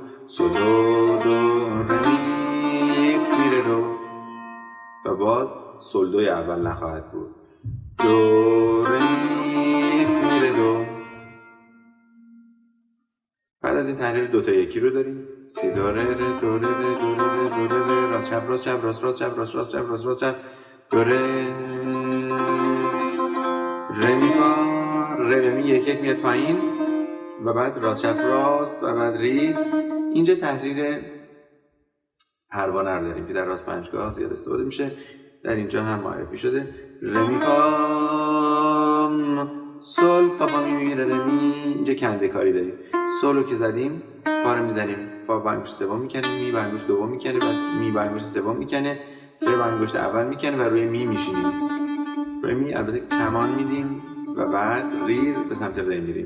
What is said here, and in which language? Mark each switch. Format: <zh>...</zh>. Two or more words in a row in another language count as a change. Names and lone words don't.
<fa>سو دو دو ری می ره دو و باز سول دوی اول نخواهد بود. دو ری می ره دو. بعد از این تحریر دو تا یکی رو داریم. سی دو ره ره دو ره ره دو ره ره دو ره ره راست چپ راست چپ راست راست چپ راست راست چپ راست راست چپ دو ره ره می فا ره می یک یک میاد پایین و بعد راست چپ راست و بعد ریز. اینجا تحریر پروانه رو داریم که در راست پنجگاه زیاد استفاده میشه. در اینجا هم معرفی شده. ره می فا سول فا فا می ره ره می. اینجا کنده کاری داریم. سول رو که زدیم فا رو میزنیم، فا با انگشت سوم میکنه، می با انگشت دوم میکنه، بعد می با انگشت سوم میکنه، ره با انگشت اول میکنه و روی می میشینیم. روی می البته کمان میدیم و بعد ریز به سمت ره میریم.</fa>